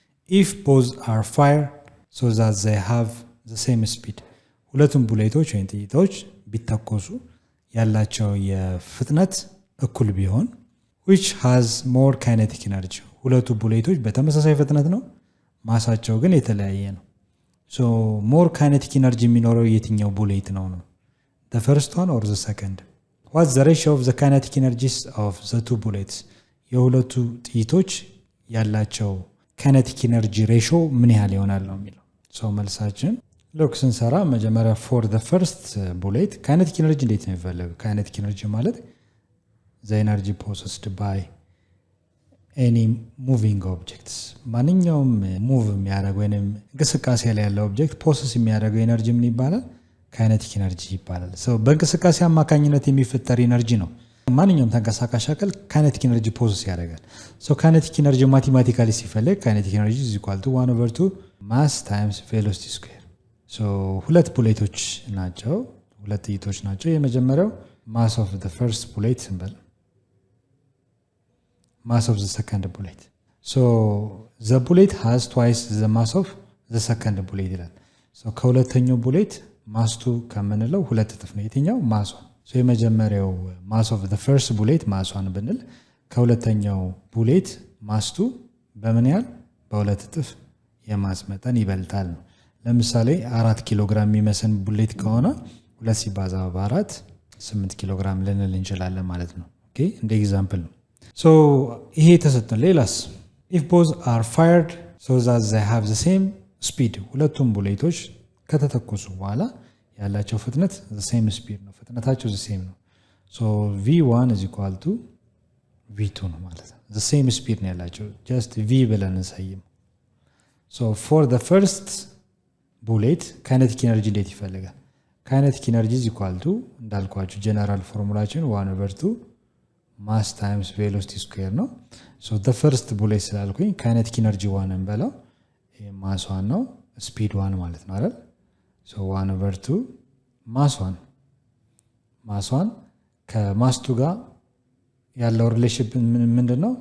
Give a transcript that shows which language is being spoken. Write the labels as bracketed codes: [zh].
[am] ኢፍ ቦዝ አር ፋየር ሶ ዛት ዘይ ሃቭ ዘ ሴም ስፒድ። ሁለቱም ቡሌቶች ወይም ጥይቶች ቢተኮሱ ያላቸው የፍጥነት እኩል ቢሆን [en] which has more kinetic energy። [am] ሁለቱ ቡሌቶች በተመሳሳይ ፍጥነት ነው፣ ማሳቸው ግን የተለያየ ነው። ሞር ካይኔቲክ ኢነርጂ የሚኖረው የትኛው ቡሌት ነው? [en] the first one or the second? what's the ratio of the kinetic energies of the two bullets? [am] የሁለቱ ጥይቶች ያላቸው ካይኔቲክ ኢነርጂ ሬሾ ምን ያህል ይሆናል ነው የሚለው። መልሳችን ሎክ ስንሰራ መጀመሪያ ፎር [en] the first bullet [am] ካይኔቲክ ኢነርጂ እንዴት ነው የሚፈለገው? ካይኔቲክ ኢነርጂ ማለት [en] the energy possessed by any moving objects። [am] ማንኛውም ሙቭ የሚያደርግ ወይም እንቅስቃሴ ላይ ያለው ኦብጀክት ፖሰስ የሚያደርገው ኤነርጂ ምን ይባላል? ካይኔቲክ ኤነርጂ ይባላል። በእንቅስቃሴ አማካኝነት የሚፈጠር ኤነርጂ ነው። ማንኛውም ተንቀሳቃሽ አካል ካይኔቲክ ኤነርጂ ፖሰስ ያደርጋል። ካይኔቲክ ኤነርጂ ማቴማቲካሊ ሲፈለግ ካይኔቲክ ኤነርጂ [en] is equal to [am] 1/2 ማስ ታይምስ ቬሎሲቲ ስኩዌር። ሁለት ቡሌቶች ናቸው፣ ሁለት ጥይቶች ናቸው። የመጀመሪያው ማስ ኦፍ [en] the first bullet [am] ሲምበል [en] mass of the second bullet. The bullet has twice the mass of the second bullet ይላል። [am] ከሁለተኛው ቡሌት ማስቱ ከምንለው ሁለት እጥፍ ነው። የትኛው? ማሷን። የመጀመሪያው [en] mass of the first bullet [am] ማሷን ብንል ከሁለተኛው ቡሌት ማስቱ በምን ያህል? በሁለት እጥፍ የማስ መጠን ይበልጣል ነው። ለምሳሌ 4 ኪሎ ግራም የሚመስል ቡሌት ከሆነ 2 ሲባዛ በ4 8 ኪሎ ግራም ልንል እንችላለን ማለት ነው። እንደ ኤግዛምፕል ነው። ይሄ ተሰጠን። ሌላስ? [en] if both are fired so that they have the same speed። [am] ሁለቱም ቡሌቶች ከተተኮሱ በኋላ ያላቸው ፍጥነት the [en] same speed ነው። ፍጥነታቸው the same ነው። v1 is equal to v2 ነው ማለት ነው። the same speed ነው ያላቸው። just v ብለን እንሰይም። for the first bullet kinetic energy እንዴት ይፈልጋል? kinetic energy is equal to [am] እንዳልኳችሁ ጀነራል ፎርሙላችን 1/2 ማስ ታይምስ ቬሎሲቲ ስኩዌር ነው። [en] the first bullet [am] ስላልኩኝ ካይኔቲክ ኢነርጂ 1 እንበለው። ማስ 1 ነው፣ ስፒድ 1 ማለት ነው አይደል? 1/2 ማስ 1 ከማስቱ ጋር ያለው ሪሌሽን ምንድነው?